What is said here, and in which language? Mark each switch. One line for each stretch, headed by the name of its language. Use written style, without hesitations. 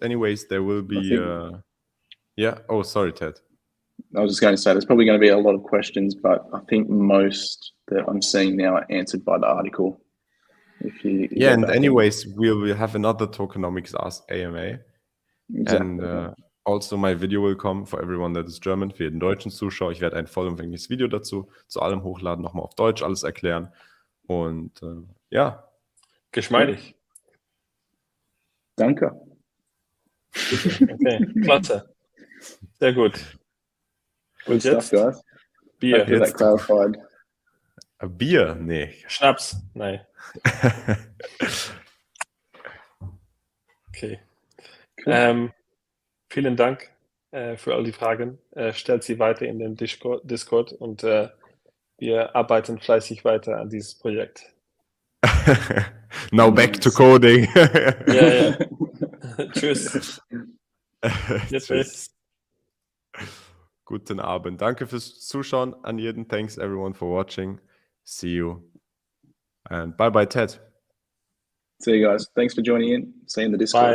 English: Anyways, there will be. Yeah. Oh, sorry, Ted. I was just going to say there's probably going to be a lot of questions, but I think most that I'm seeing now are answered by the article. If you yeah, and anyways, we will have another Tokenomics Ask AMA. Exactly. And also my Video will come for everyone that is German,
German: für jeden deutschen Zuschauer. Ich werde ein vollumfängliches Video dazu zu allem hochladen, nochmal auf Deutsch alles erklären. Und ja. Geschmeidig. Danke. Okay, klasse. Sehr gut. Und jetzt?
English: Stuff, guys.
German: Bier.
English: That clarified.
German: Bier? Nee. Schnaps? Nein.
English: Okay. Cool.
German: Vielen Dank für all die Fragen. Stellt sie weiter in den Discord und wir arbeiten fleißig weiter an dieses Projekt.
English: Now back to coding.
German: Ja. Tschüss. Tschüss. Guten Abend. Danke fürs Zuschauen an jeden.
English: Thanks everyone for watching. See you. And bye bye, Ted. See you guys. Thanks for joining in. See you in the Discord.